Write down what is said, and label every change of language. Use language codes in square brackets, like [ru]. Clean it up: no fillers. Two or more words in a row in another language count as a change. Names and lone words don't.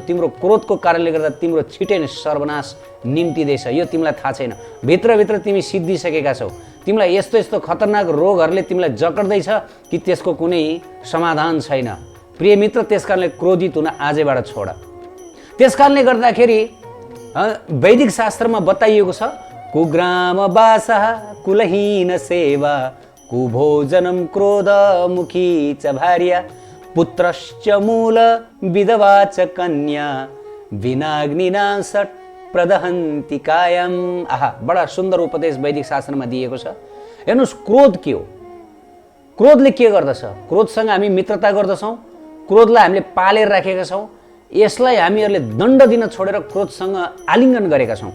[ne] तिम्रो क्रोधको कारणले गर्दा तिम्रो छिटै नै सर्वनाश निम्तिँदैछ, यो तिमीलाई थाहा छैन। भित्रभित्र तिमी सिद्धिसकेका छौ, तिमीलाई यस्तो यस्तो खतरनाक रोगहरूले तिमीलाई जकड्दैछ कि त्यसको कुनै समाधान छैन। प्रिय मित्र, त्यसकारणले क्रोधित हुन आजैबाट छोड। त्यसकारणले गर्दाखेरि वैदिक शास्त्रमा बताइएको छ [sa] कुग्राम वासः कुलहीन सेवा कुभोजनम क्रोधमुखी च भार्या पुत्रश्च मूल विधवा च कन्या विनाग्निना सट प्रदहन्ति कायम। [ne] आहा, बडा सुन्दर उपदेश वैदिक शास्त्रमा दिएको छ। हेर्नुहोस्, क्रोध के हो? क्रोधले के गर्दछ? क्रोधसँग हामी मित्रता गर्दछौँ, क्रोधलाई हामीले पालेर राखेका छौँ, यसलाई हामीहरूले दण्ड दिन छोडेर क्रोधसँग आलिङ्गन गरेका छौँ।